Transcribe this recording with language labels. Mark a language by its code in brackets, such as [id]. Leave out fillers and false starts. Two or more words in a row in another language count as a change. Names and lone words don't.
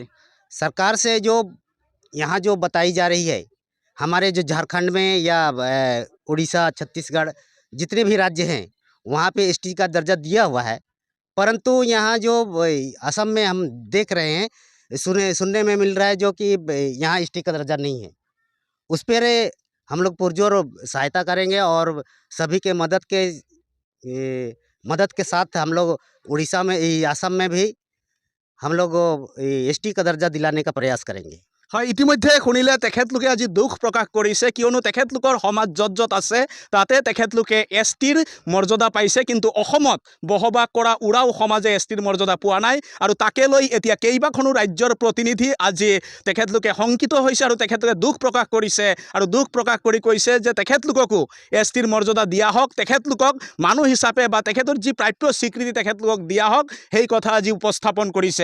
[hi] सरकार से जो यहाँ जो बताई जा रही है हमारे जो झारखंड में या उड़ीसा छत्तीसगढ़ जितने भी राज्य हैं वहाँ पे एसटी का दर्जा दिया हुआ है, परंतु यहाँ जो असम में हम देख रहे हैं सुनने में मिल रहा है जो कि यहाँ एसटी का दर्जा नहीं है। उस पर हम लोग पुरजोर सहायता करेंगे और सभी के मदद के साथ हम लोग उड़ीसा में असम में भी हम लोग एसटी का दर्जा दिलाने का प्रयास करेंगे। [as] হয় ইতিমধ্যে শুনিলে তেখেতলোকে আজি দুখ প্ৰকাশ কৰিছে, কিয়নো তেখেতলোকৰ সমাজ য'ত য'ত আছে তাতে তেখেতলোকে এছটিৰ মৰ্যাদা পাইছে, কিন্তু অসমত বসবাস কৰা উৰাও সমাজে এছটিৰ মৰ্যাদা পোৱা নাই আৰু তাকে লৈ এতিয়া কেইবাখনো ৰাজ্যৰ প্ৰতিনিধি আজি তেখেতলোকে শংকিত হৈছে আৰু তেখেতলোকে দুখ প্ৰকাশ কৰিছে আৰু দুখ প্ৰকাশ কৰি কৈছে যে তেখেতলোককো এছটিৰ মৰ্যাদা দিয়া হওক, তেখেতলোকক মানুহ হিচাপে বা তেখেতৰ যি প্ৰাপ্য স্বীকৃতি তেখেতলোকক দিয়া হওক, সেই কথা আজি উপস্থাপন কৰিছে।